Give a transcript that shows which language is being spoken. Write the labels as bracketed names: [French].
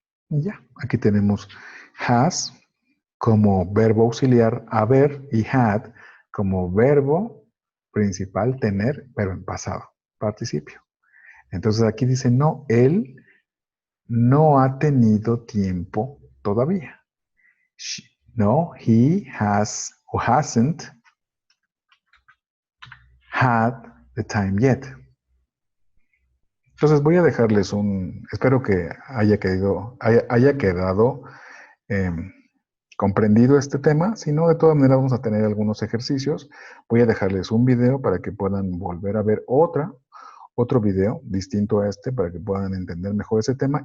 [Spanish] Y ya, aquí tenemos has como verbo auxiliar haber y had como verbo principal tener, pero en pasado, participio. Entonces aquí dice, no, él no ha tenido tiempo todavía. [English] No, he has or hasn't had the time yet. [Spanish] Entonces voy a dejarles espero que haya quedado comprendido este tema. Si no, de todas maneras vamos a tener algunos ejercicios. Voy a dejarles un video para que puedan volver a ver otro video distinto a este para que puedan entender mejor ese tema.